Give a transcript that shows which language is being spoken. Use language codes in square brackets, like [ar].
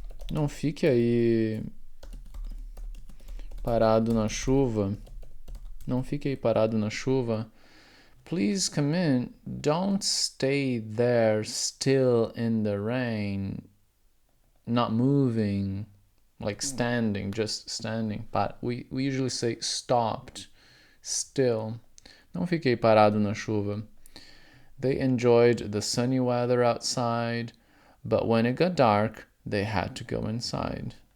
[pt] Não fique aí parado na chuva. Não fique aí parado na chuva. [en] Please come in. Don't stay there still in the rain. Not moving. Like standing, just standing. But we usually say stopped, still. [pt] Não fiquei parado na chuva. [en] They enjoyed the sunny weather outside, but when it got dark, they had to go inside.